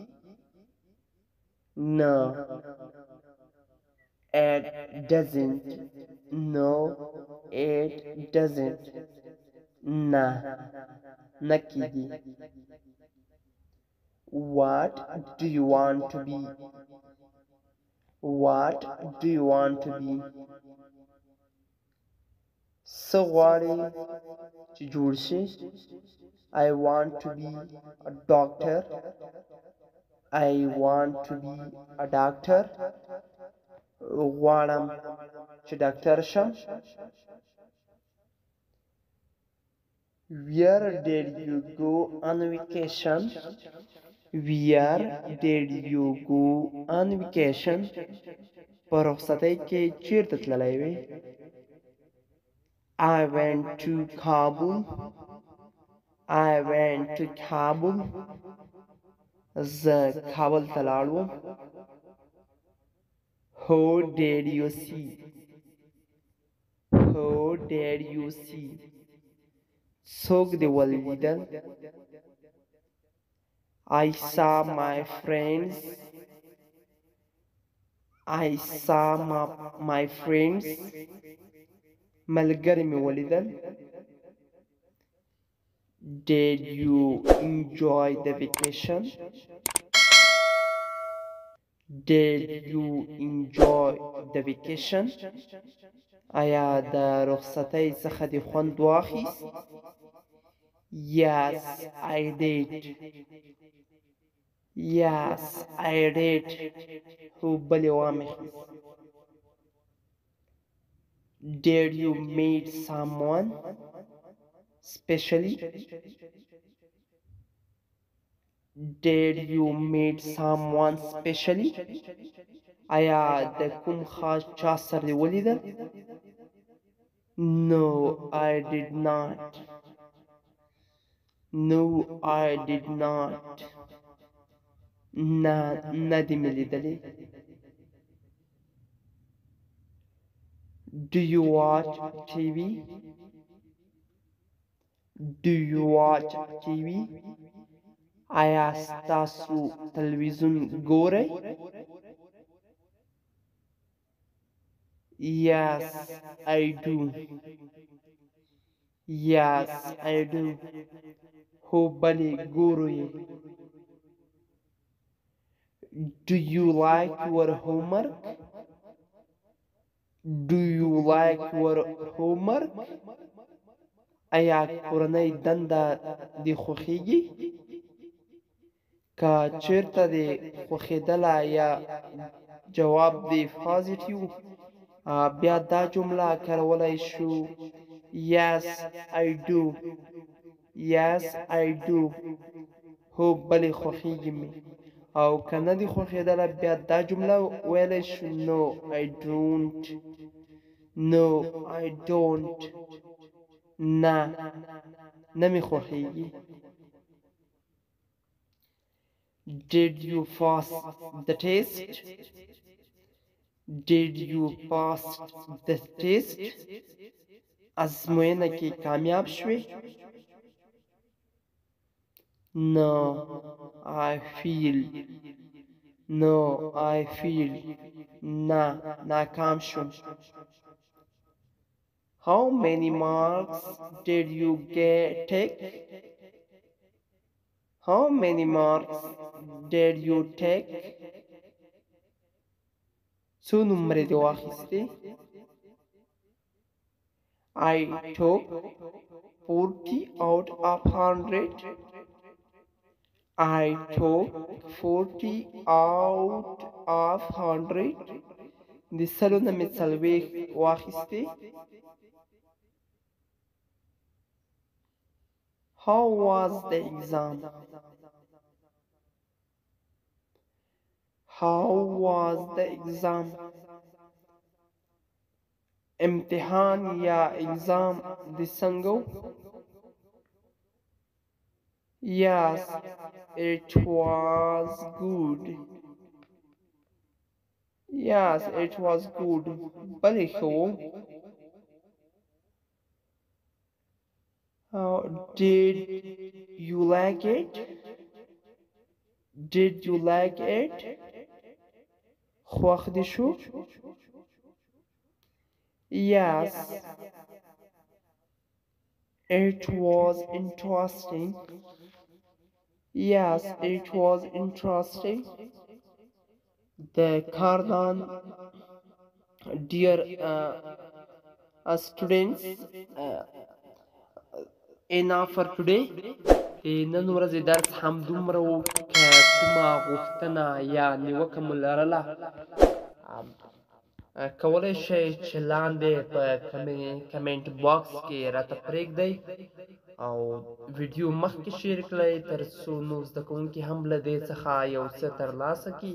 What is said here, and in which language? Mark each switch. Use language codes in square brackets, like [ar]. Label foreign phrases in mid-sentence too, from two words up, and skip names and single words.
[en] No, it doesn't. No, it doesn't. [ps] نه، نه کیږي. [en] What do you want to be? What do you want to be? [ps] څه غواړې چې جوړ شې؟ [en] I want to be a doctor. I want to be a doctor. [ps] غواړم چې ډاکټر شم. [en] Where did you go on vacation? Where did you go on vacation? [ps] په رخصتۍ کې چیرته تللی وې؟ [en] I went to Kabul. I went to Kabul. [ps] زه کابل ته لاړ وم. [en] Who did you see? Who did you see? [ps] څوک دې ولیدل؟ [en] I saw my friends. I saw my friends. [ps] ملګري مې ولیدل. [en] Did you enjoy the vacation? Did you enjoy the vacation? [ps] آیا د رخصتۍ څخه دې خوند واخیست؟ [en] Yes, I did. Yes, I did. [ps] هو بلې واخیست. [en] Did you meet someone specially? Did you meet someone specially? [ps] آیا د کوم خاص چا سره دې ولیدل؟ [en] No, I did not. No, I did not. [ps] نه، نه دې مې لیدلې. [en] Do you watch TV? Do you watch TV? [ps] آیا ستاسو تلویزیون ګورئ؟ [en] Yes, I do. Yes, I do. [ps] هو بلې ګورو یې. [en] Do you like your homework? Do you like your homework? [ps] آیا کورنۍ دنده دې خوښیږي؟ که چیرته دې خوښېدله یا جواب دې پازیټیو، بیا دا جمله کارولی شو [en] Yes, I do. Yes, I do. [ps] هو بلې خوښیږي مې. او که نه دې خوښېدله بیا دا جمله ویلی شو [en] No, I don't. No, I don't. [ps] نه، نه مې خوښیږي. [en] Did you pass the test? Did you pass the test? [ps] ازموینه کې کامیاب شوې؟ [en] No, I feel. No, I feel. [ps] نه، ناکام شوم. [en] How many marks did you take? How many marks did you take? [ps] څو نمرې دې واخیستې؟ [en] I took 40 out of 100. I took 40 out of 100. [ps] د سلو نه مې څلوېښت واخیستې. [en] How was the exam? How was the exam? [ps] امتحان یا exam دې څنګه و؟ [en] Yes, it was good. Yes, it was good. [ps] بلې ښه و. [en] Did you like it? Did you like it? [ps] خوښ دې شو؟ [en] Yes, it was interesting. Yes, it was interesting. The Kardan, dear students, enough for today. [ps] نن ورځې درس همدومره و. که کومه غوښتنه یا نیوکه مو لرله کولی شئ چې لاندې په [en] comment box [ps] کې راته پرېږدئ او ویډیو مخکې شیر کړئ تر څو نو زده کوونکي هم له دې څخه یو څه ترلاسه کړي.